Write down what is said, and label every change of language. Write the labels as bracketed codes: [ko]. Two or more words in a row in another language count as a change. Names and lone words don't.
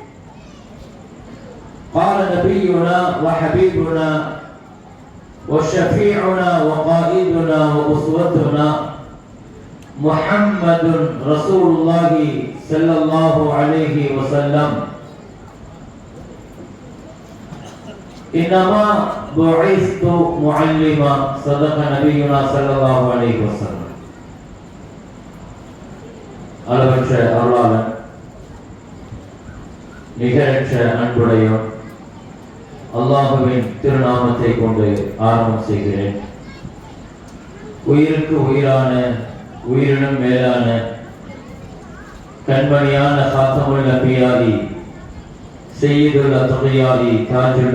[ar] قال نبينا وحبيبنا وشفيعنا وقائدنا وأسوتنا محمد رسول الله صلى الله عليه وسلم: إنما بعثت معلما. صدق نبينا صلى الله عليه وسلم. [ta] அளவற்ற அருளாளன், நிகரற்ற அன்புடையோன் அல்லாஹுவின் திருநாமத்தை கொண்டு ஆரம்பம் செய்கிறேன். உயிருக்கு உயிரான, உயிரினும் மேலான, கண்மணியான [ar] خاتم النبيين، سيد الأتقياء، تاج